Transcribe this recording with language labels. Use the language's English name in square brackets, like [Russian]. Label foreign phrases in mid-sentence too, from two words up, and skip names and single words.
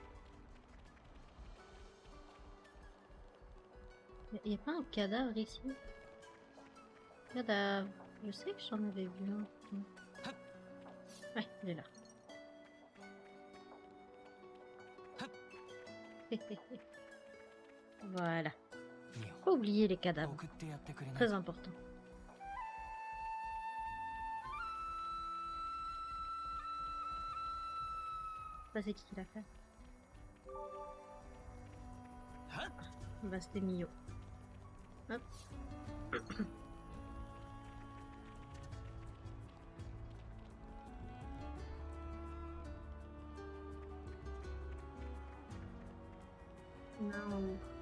[French] Il n'y a pas un cadavre ici? Cadavre. Je sais que j'en avais vu un. Ouais, il est là. Voilà. [Japanese] ミオ [French] Pas oublier les cadavres. [Japanese] 送ってやってくれない [French] Très important. Ça c'est qui l'a fait? Bah c'était Mio. Hop. Non.